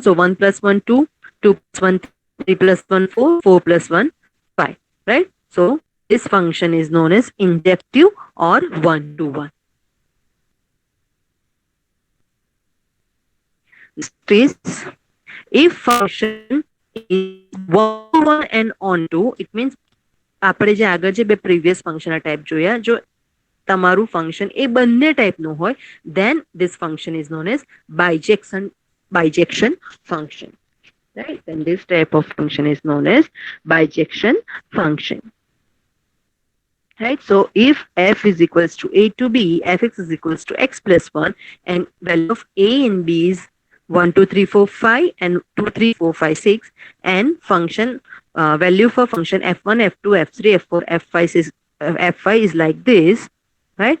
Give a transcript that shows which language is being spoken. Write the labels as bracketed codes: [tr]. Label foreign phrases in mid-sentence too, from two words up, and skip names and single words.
[en] So 1 plus 1 2, 2 plus 1 3 plus 1 4, 4 plus 1 5. Right? So this function is known as injective or one-to-one. Is if function is one-to-one and onto, it means [gu] આપણે જે આગળ જે બે [en] previous function type [gu] જોયા, જો તમારું function એ બંને type નું હોય, [en] then this function is known as bijection function. Right? Then this type of function is known as bijection function. Right? So if f is equals to a to b, fx is equals to x plus 1 and value of a and b is 1 2 3 4 5 and 2 3 4 5 6, and function value for function f1 f2 f3 f4 f5 is like this, right?